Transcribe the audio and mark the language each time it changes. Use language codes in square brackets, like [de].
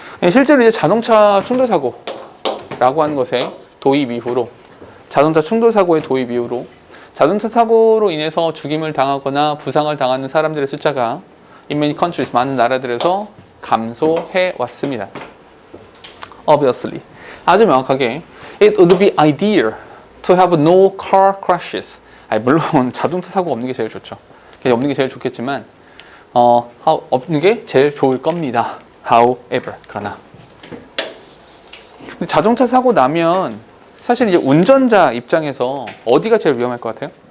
[ko] 실제로 이제 자동차 충돌 사고라고 하는 것의 도입 이후로, 자동차 충돌 사고의 도입 이후로 자동차 사고로 인해서 죽임을 당하거나 부상을 당하는 사람들의 숫자가 [en] in many countries, [ko] 많은 나라들에서 감소해 왔습니다. [en] Obviously, [ko] 아주 명확하게 [en] it would be ideal to have no car crashes. [ko] 물론 자동차 사고가 없는 게 제일 좋죠. 없는 게 제일 좋겠지만 없는 게 제일 좋을 겁니다. However, 그러나 근데 자동차 사고 나면 사실 이제 운전자 입장에서 어디가 제일 위험할 것 같아요?